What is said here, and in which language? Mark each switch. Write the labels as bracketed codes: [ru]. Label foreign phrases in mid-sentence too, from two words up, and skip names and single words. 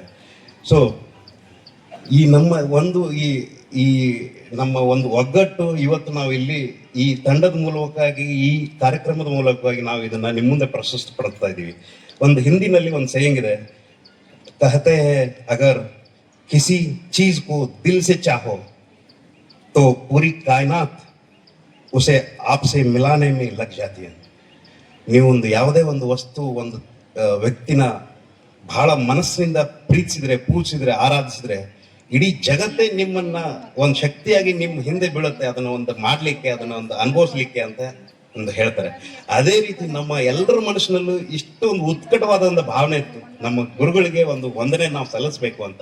[kn] ಸೊ ಈ ನಮ್ಮ ಒಂದು ಒಗ್ಗಟ್ಟು ಇವತ್ತು ನಾವು ಇಲ್ಲಿ ಈ ತಂಡದ ಮೂಲಕವಾಗಿ, ಈ ಕಾರ್ಯಕ್ರಮದ ಮೂಲಕವಾಗಿ ನಾವು ಇದನ್ನ ನಿಮ್ಮ ಮುಂದೆ ಪ್ರಶಸ್ತಿಪಡಿಸ್ತಾ ಇದ್ದೀವಿ. ಒಂದು ಹಿಂದಿನಲ್ಲಿ ಒಂದು ಸೇಯಿಂಗ್ ಇದೆ, [hi] कहते हैं अगर किसी चीज़ को दिल से चाहो तो पूरी कायनात उसे आपसे मिलाने में लग जाती है. [kn] ನೀವೊಂದು ಯಾವುದೇ ಒಂದು ವಸ್ತು, ಒಂದು ವ್ಯಕ್ತಿನ ಬಹಳ ಮನಸ್ಸಿನಿಂದ ಪ್ರೀತಿಸಿದ್ರೆ, ಪೂಜಿಸಿದ್ರೆ, ಆರಾಧಿಸಿದ್ರೆ ಇಡೀ ಜಗತ್ತೇ ನಿಮ್ಮನ್ನ ಒಂದು ಶಕ್ತಿಯಾಗಿ ನಿಮ್ಮ ಹಿಂದೆ ಬೀಳುತ್ತೆ, ಅದನ್ನ ಒಂದು ಮಾಡ್ಲಿಕ್ಕೆ, ಅದನ್ನ ಒಂದು ಅನುಭವಿಸ್ಲಿಕ್ಕೆ ಅಂತ ಒಂದು ಹೇಳ್ತಾರೆ. ಅದೇ ರೀತಿ ನಮ್ಮ ಎಲ್ಲರ ಮನಸ್ಸಿನಲ್ಲೂ ಇಷ್ಟು ಒಂದು ಉತ್ಕಟವಾದ ಒಂದು ಭಾವನೆ ಇತ್ತು, ನಮ್ಮ ಗುರುಗಳಿಗೆ ಒಂದು ವಂದನೆ ನಾವು ಸಲ್ಲಿಸಬೇಕು ಅಂತ.